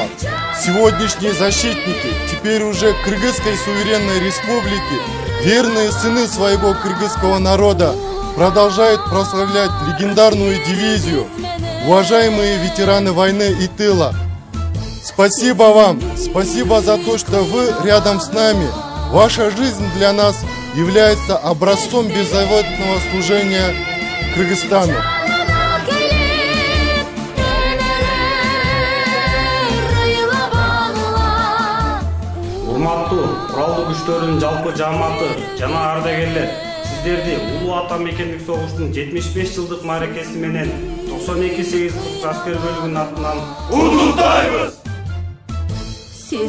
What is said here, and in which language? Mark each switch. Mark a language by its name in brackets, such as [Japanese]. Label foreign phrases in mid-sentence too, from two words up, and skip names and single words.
[Russian] Сегодняшние защитники, теперь уже Кыргызской суверенной республики, верные сыны своего кыргызского народа, продолжают прославлять легендарную дивизию. Уважаемые ветераны войны и тыла, спасибо вам, спасибо за то, что вы рядом с нами. Ваша жизнь для нас является образцом беззаветного служения Кыргызстану. [Kyrgyz] Урматтуу куралдуу күчтөрдүн жалпы жааматы жана ардагерлер, сиздерди улуу ата мекендик согуштун 75 жылдык мааракеси менен 92-843 аскер бөлүгүнүн атынан куттуктайбыз.